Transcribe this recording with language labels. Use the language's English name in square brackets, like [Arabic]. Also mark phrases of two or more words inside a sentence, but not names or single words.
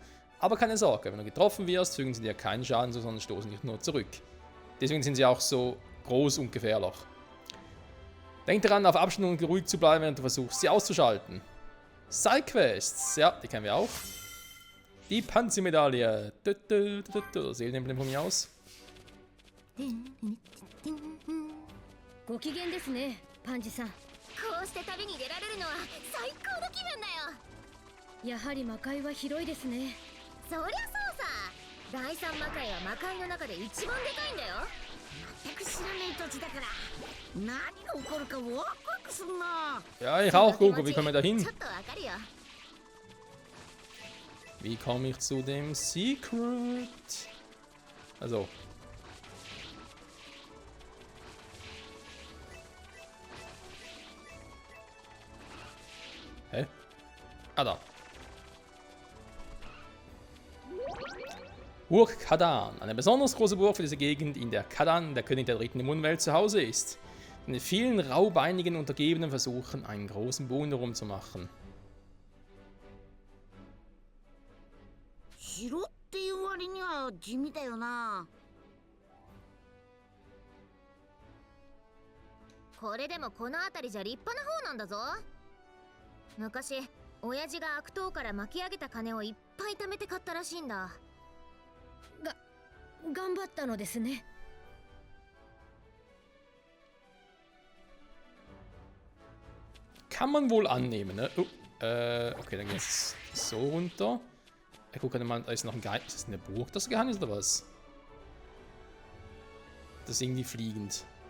[German] Aber keine Sorge, wenn du getroffen wirst, fügen sie dir keinen Schaden zu, sondern stoßen dich nur zurück. Deswegen sind sie auch so groß und gefährlich. Denk daran, auf Abstand und ruhig zu bleiben, während du versuchst, sie auszuschalten. Sidequests, ja, die kennen wir auch. Die Panzi-Medaille. Seelenemblem von mir aus. [Japanese] ご機嫌ですね、パンジさん。こうして旅に出られるのは最高の気分だよ。やはり魔界は広いですね。そりゃそうさ。第三魔界は魔界の中で一番でかいんだよ。全く知らない土地だから何が起こるかワクワククすんな。 [German] Ja, ich auch, Gogo. Wie kommen wir da [Japanese] ちょ [German] hin? [Japanese] っとわかるよ。 [German] Wie komme ich zu dem Secret? Also. Hä? Ah, da. Burg Kadan. Eine besonders große Burg für diese Gegend, in der Kadan, der König der dritten Immunwelt, zu Hause ist. In den vielen raubeinigen Untergebenen versuchen, einen großen Bogen herumzumachen. [Japanese] 城っていう割には地味だよな。これでもこの辺りじゃ立派な方なんだぞ。昔親父が悪党から巻き上げた金をいっぱい貯めて買ったらしいんだ。頑張ったのですね。 [German] Kann man wohl annehmen, ne? Oh, okay, dann geht's so runter. Guck mal, da ist noch ein Geheimnis. Ist das eine Burg, das Geheimnis oder was? Das ist irgendwie fliegend.